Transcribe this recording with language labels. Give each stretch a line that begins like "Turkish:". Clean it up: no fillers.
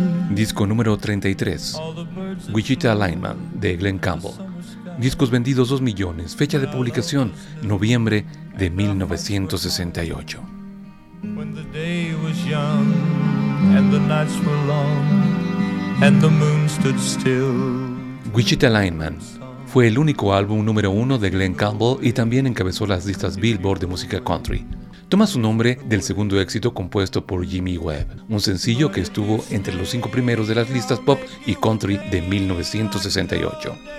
Spanish: Disco número 33, Wichita Lineman, de Glen Campbell. Discos vendidos 2 millones, fecha de publicación, noviembre de 1968.
English: When the day was young, and the nights were long, and the moon stood still.
Spanish: Wichita Lineman fue el único álbum número uno de Glen Campbell y también encabezó las listas Billboard de música country. Toma su nombre del segundo éxito compuesto por Jimmy Webb, un sencillo que estuvo entre los cinco primeros de las listas pop y country de 1968.